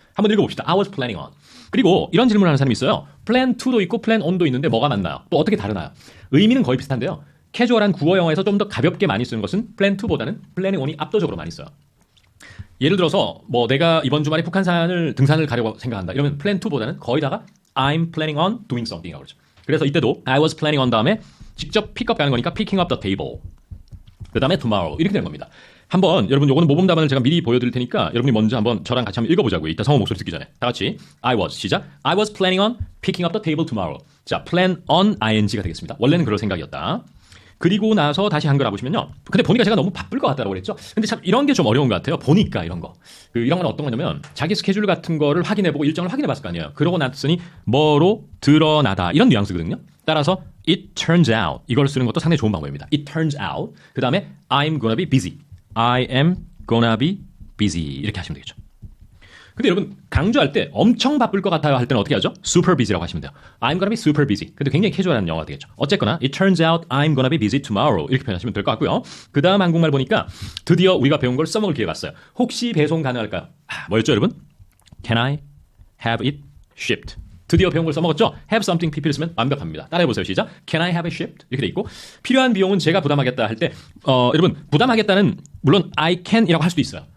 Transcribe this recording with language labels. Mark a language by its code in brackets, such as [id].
[ko] 한번 읽어봅시다. [en] I was planning on. [ko] 그리고 이런 질문을 하는 사람이 있어요. plan to도 있고 plan on도 있는데 뭐가 맞나요? 또 어떻게 다르나요? 의미는 거의 비슷한데요. 캐주얼한 국어 영어에서 좀 더 가볍게 많이 쓰는 것은 plan to보다는 planning on이 압도적으로 많이 써요. 예를 들어서 뭐 내가 이번 주말에 북한산을 등산을 가려고 생각한다. 이러면 plan to보다는 거의 다가 [en] I'm planning on doing something [ko] 이라고 그러죠. 그래서 이때도 I was planning on 다음에 직접 픽업 가는 거니까 [en] picking up the table. [ko] 그 다음에 tomorrow 이렇게 되는 겁니다. 한번 여러분 요거는 모범 답안을 제가 미리 보여드릴 테니까 여러분이 먼저 한번 저랑 같이 한번 읽어보자고요. 이따 성우 목소리 듣기 전에 다 같이 I was 시작. [en] I was planning on picking up the table tomorrow. [ko] 자, plan on ing가 되겠습니다. 원래는 그럴 생각이었다. 그리고 나서 다시 한글 와보시면요. 근데 보니까 제가 너무 바쁠 것 같다고 그랬죠. 근데 참 이런 게 좀 어려운 것 같아요. 보니까 이런 거. 이런 건 어떤 거냐면 자기 스케줄 같은 거를 확인해보고 일정을 확인해봤을 거 아니에요. 그러고 났으니 뭐로 드러나다 이런 뉘앙스거든요. 따라서 [en] it turns out [ko] 이걸 쓰는 것도 상당히 좋은 방법입니다. [en] It turns out [ko] 그 다음에 [en] I'm gonna be busy. I am gonna be busy [ko] 이렇게 하시면 되겠죠. 근데 여러분 강조할 때 엄청 바쁠 것 같아요 할 때는 어떻게 하죠? super busy라고 하시면 돼요. [en] I'm gonna be super busy. [ko] 근데 굉장히 캐주얼한 영어가 되겠죠. 어쨌거나 [en] it turns out I'm gonna be busy tomorrow [ko] 이렇게 표현하시면 될 것 같고요. 그 다음 한국말 보니까 드디어 우리가 배운 걸 써먹을 기회가 왔어요. 혹시 배송 가능할까요? 뭐였죠 여러분? [en] Can I have it shipped? [ko] 드디어 배운 걸 써먹었죠? Have something pp를 쓰면 완벽합니다. 따라해보세요. 시작. [en] Can I have it shipped? [ko] 이렇게 돼 있고 필요한 비용은 제가 부담하겠다 할 때 여러분 부담하겠다는 물론 I can이라고 할 수도 있어요.